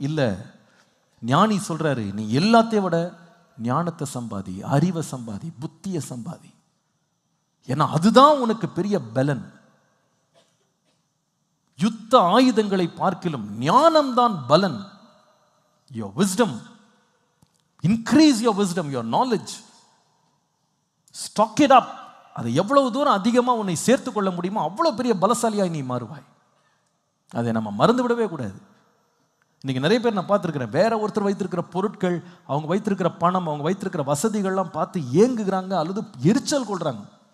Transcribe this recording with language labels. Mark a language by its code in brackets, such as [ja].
[ta] இல்லை, ஞானி சொல்றாரு, நீ எல்லாத்தையும் விட ஞானத்தை சம்பாதி, அறிவை சம்பாதி, புத்தியை சம்பாதி. ஏன்னா அதுதான் உனக்கு பெரிய பலன். யுத்த ஆயுதங்களை பார்க்கிலும் ஞானம்தான் பலன். [en] your wisdom, increase your wisdom, your knowledge, stock it up. [ta] அதை எவ்வளவு தூரம் அதிகமாக உன்னை சேர்த்து கொள்ள முடியுமோ அவ்வளோ பெரிய பலசாலியாய் நீ மாறுவாய். அதை நம்ம மறந்து விடவே கூடாது. இன்னைக்கு நிறைய பேர் நான் பார்த்துருக்கிறேன், வேற ஒருத்தர் வைத்திருக்கிற பொருட்கள், அவங்க வைத்திருக்கிற பணம், அவங்க வைத்திருக்கிற வசதிகள்லாம் பார்த்து ஏங்குகிறாங்க அல்லது எரிச்சல் கொள்றாங்க.